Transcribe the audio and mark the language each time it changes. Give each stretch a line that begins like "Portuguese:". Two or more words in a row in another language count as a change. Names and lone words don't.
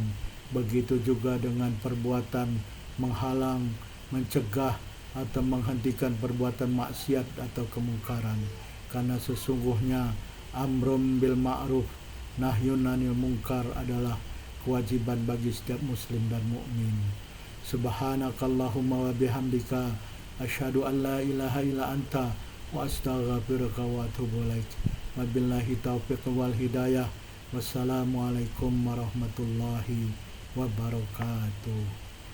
Indonesian: Begitu juga dengan perbuatan menghalang, mencegah atau menghentikan perbuatan maksiat atau kemungkaran. Karena sesungguhnya
Arabic: أمر بالمعروف نهي عن المنكر
Indonesian: adalah kewajiban bagi setiap muslim dan mukmin.
Arabic: سبحانك اللهم وبحمدك أشهد أن لا إله إلا أنت وأستغفرك وأتوب إليك. وبالله التوفيق والهداية. والسلام عليكم ورحمة الله وبركاته.